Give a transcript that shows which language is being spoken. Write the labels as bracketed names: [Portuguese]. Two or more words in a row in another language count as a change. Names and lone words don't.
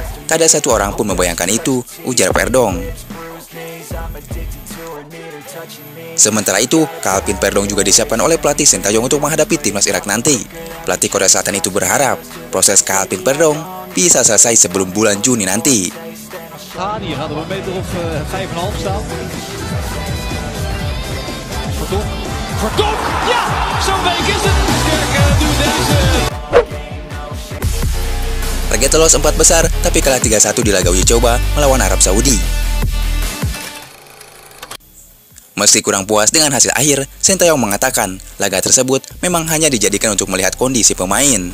[Indonesian] Tak ada satu orang pun membayangkan itu, ujar Verdong. Sementara itu, Calvin Verdong juga disiapkan oleh pelatih Sintayong untuk menghadapi timnas Irak nanti. Pelatih Korea Selatan itu berharap proses Calvin Verdong bisa selesai sebelum bulan Juni nanti. [Dutch] Hier hadden we een meter of 5,5 staan. Verdonk, ja, zo'n week is het. Sterke doet deze. [Indonesian] Target lolos 4 besar, tapi kalah 3-1 di laga uji coba melawan Arab Saudi. Meski kurang puas dengan hasil akhir, Sintayong mengatakan laga tersebut memang hanya dijadikan untuk melihat kondisi pemain.